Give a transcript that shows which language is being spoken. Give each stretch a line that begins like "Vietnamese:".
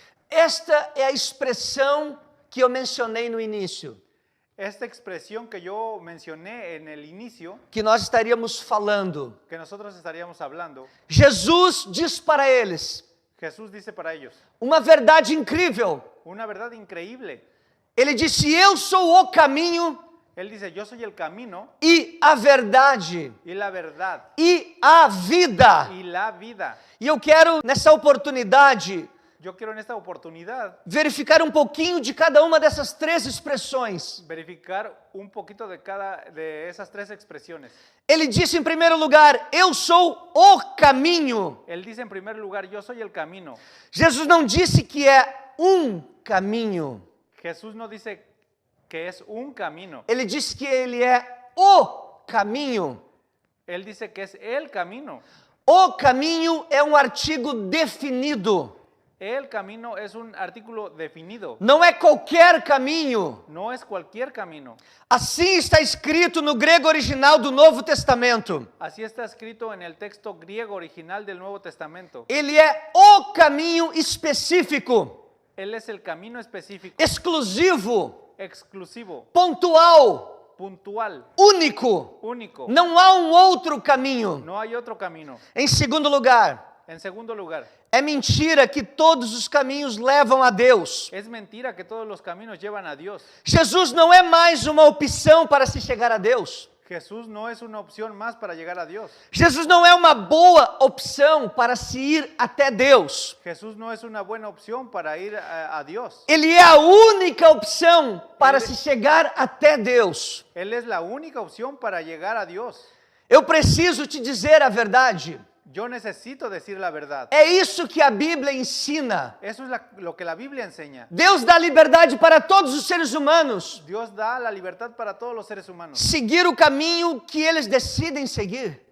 Portuguese: Esta é a expressão que eu mencionei no início,
Spanish: Esta expresión que yo mencioné en el inicio,
Portuguese: que nós estaríamos falando.
Spanish: que nosotros estaríamos hablando,
Portuguese: Jesus diz para eles
Spanish: Jesús dice para ellos
Portuguese: uma verdade incrível.
Spanish: una verdad increíble.
Portuguese: Ele disse: eu sou o caminho
Spanish: Él dice, yo soy el camino
Portuguese: e a verdade
Spanish: y la verdad
Portuguese: e a vida.
Spanish: y la vida.
Portuguese: E eu quero, nessa oportunidade,
Spanish: Yo quiero en esta oportunidad
Portuguese: verificar um pouquinho de cada uma dessas três expressões.
Spanish: verificar un poquito de cada de esas tres expresiones.
Portuguese: Ele disse em primeiro lugar: eu sou o caminho.
Spanish: Él dice en primer lugar, yo soy el camino.
Portuguese: Jesus não disse que é um caminho.
Spanish: Jesús no dice que es un camino.
Portuguese: Ele disse que ele é o caminho.
Spanish: Él dice que es el camino.
Portuguese: O caminho é um artigo definido.
Spanish: El camino es un artículo definido.
Portuguese: Não é qualquer caminho.
Spanish: No es cualquier camino.
Portuguese: Assim está escrito no grego original do Novo Testamento.
Spanish: Así está escrito en el texto griego original del Nuevo Testamento.
Portuguese: Ele é o caminho específico,
Spanish: Él es el camino específico,
Portuguese: exclusivo,
Spanish: exclusivo,
Portuguese: pontual,
Spanish: puntual,
Portuguese: único.
Spanish: único.
Portuguese: Não há um outro caminho.
Spanish: No hay otro camino.
Portuguese: Em segundo lugar,
Spanish: En segundo lugar,
Portuguese: é mentira que todos os caminhos levam a Deus.
Spanish: es mentira que todos los caminos llevan a Dios.
Portuguese: Jesus não é mais uma opção para se chegar a Deus.
Spanish: Jesús no es una opción más para llegar a Dios.
Portuguese: Jesus não é uma boa opção para se ir até Deus.
Spanish: Jesús no es una buena opción para ir a Dios.
Portuguese: Ele é a única opção para se chegar até Deus.
Spanish: Él es la única opción para llegar a Dios.
Portuguese: Eu preciso te dizer a verdade.
Spanish: Yo necesito decir la verdad.
Portuguese: É isso que a Bíblia ensina.
Spanish: Eso es lo que la Biblia enseña.
Portuguese: Deus dá liberdade para todos os seres humanos
Spanish: Dios da la libertad para todos los seres humanos.
Portuguese: seguir o caminho que eles decidem seguir.